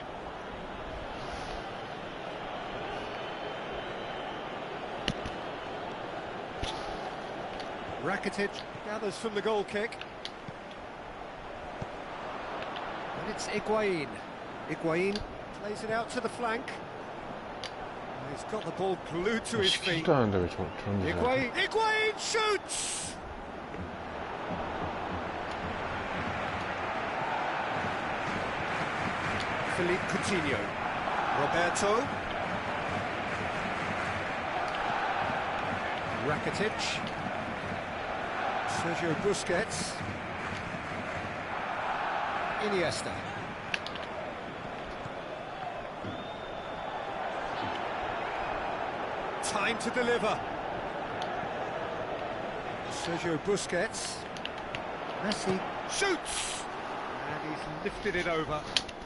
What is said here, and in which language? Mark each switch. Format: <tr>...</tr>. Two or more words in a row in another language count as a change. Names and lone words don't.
<en>Rakitic gathers from the goal kick. And it's Higuain. Higuain plays it out to the flank. He's got the ball glued to his feet.</en> <ko>시키지도 않는데 왜 저런 짓을 하지?</ko> <en>Higuain shoots! Philippe Coutinho. Roberto. Rakitic. Sergio Busquets. Iniesta. Time to deliver. Sergio Busquets. Messi shoots! And he's lifted it over.</en>